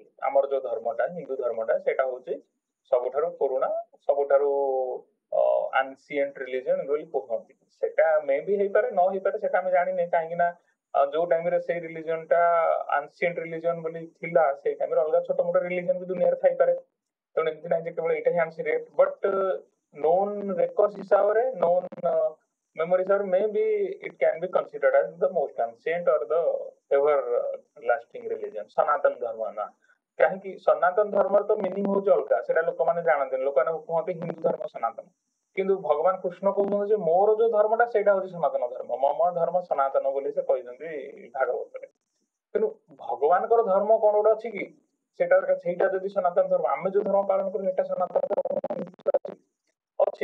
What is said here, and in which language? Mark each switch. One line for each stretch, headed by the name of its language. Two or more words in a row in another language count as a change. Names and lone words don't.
Odia: ଆମର ଯୋଉ ଧର୍ମଟା ହିନ୍ଦୁ ଧର୍ମଟା ସେଇଟା ହଉଛି ସବୁଠାରୁ ପୁରୁଣା, ସବୁଠାରୁ
English: ancient religion
Odia: ବୋଲି କୁହନ୍ତି। ସେଟା
English: may be
Odia: ହେଇପାରେ, ନ ହେଇପାରେ, ସେଟା ଆମେ ଜାଣିନେ। କାହିଁକି ନା ଯୋଉ ଟାଇମରେ ସେଇ ରିଲିଜନଟା
English: ancient religion
Odia: ବୋଲି ଥିଲା, ସେଇ ଟାଇମରେ ଅଲଗା ଛୋଟ ମୋଟ ରିଲିଜନ ବି ଦୁନିଆରେ ଥାଇପାରେ। ତେଣୁ ଏମିତି ନାହିଁ ଯେ କେବଳ ଏଇଟା ହିଁ ଆନସିଏଣ୍ଟ।
English: ବଟ୍ known records ହିସାବରେ, known memory ହିସାବରେ may be it can be considered as the most ancient or the ever lasting religion,
Odia: ସନାତନ ଧର୍ମ ନା। କାହିଁକି ସନାତନ ଧର୍ମର ତ ମିନିଂ ହଉଛି ଅଲଗା, ସେଟା ଲୋକମାନେ ଜାଣନ୍ତିନି। ଲୋକମାନେ କୁହନ୍ତି ହିନ୍ଦୁ ଧର୍ମ ସନାତନ, କିନ୍ତୁ ଭଗବାନ କୃଷ୍ଣ କହୁଛନ୍ତି ଯେ ମୋର ଯୋଉ ଧର୍ମଟା ସେଇଟା ହଉଛି ସନାତନ ଧର୍ମ, ମମ ଧର୍ମ ସନାତନ ବୋଲି ସେ କହିଛନ୍ତି ଭାଗବତରେ। ତେଣୁ ଭଗବାନଙ୍କର ଧର୍ମ କଣ ଗୋଟେ ଅଛି କି ସେଇଟା ଯଦି ସନାତନ ଧର୍ମ, ଆମେ ଯୋଉ ଧର୍ମ ପାଳନ କରୁ ସେଇଟା ସନାତନ ଧର୍ମ ଅଛି।